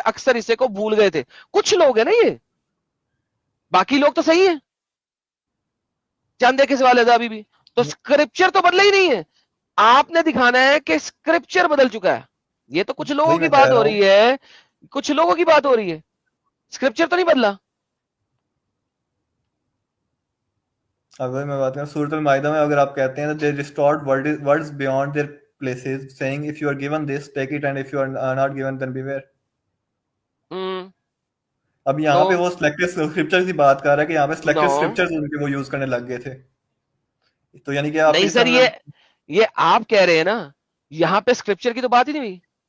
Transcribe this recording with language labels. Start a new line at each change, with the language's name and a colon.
Hindi: अक्सर हिस्से को भूल गए थे. कुछ लोग हैं ना, ये बाकी लोग तो सही है, चंद किस वाले अभी भी. तो स्क्रिप्चर तो बदला ही नहीं है. आपने दिखाना है कि स्क्रिप्चर बदल चुका है. ये तो कुछ लोगों की बात हो रही है, कुछ लोगों की बात हो रही है. स्क्रिप्चर तो नहीं बदला. अगर मैं बात करूं सूरह माइदा में, अगर आप कहते हैं
English: they distort words beyond their places, saying if you are given this take it and if you are not given then beware.
Hindi: अब यहाँ पे वो सिलेक्टेड स्क्रिप्चर्स की बात कर रहा है कि यहाँ पे सिलेक्टेड स्क्रिप्चर्स उनके वो यूज करने लग गए थे. तो यानी कि आप नहीं सर, ये आप कह रहे हैं ना, यहाँ पे स्क्रिप्चर की तो बात ही नहीं हुई.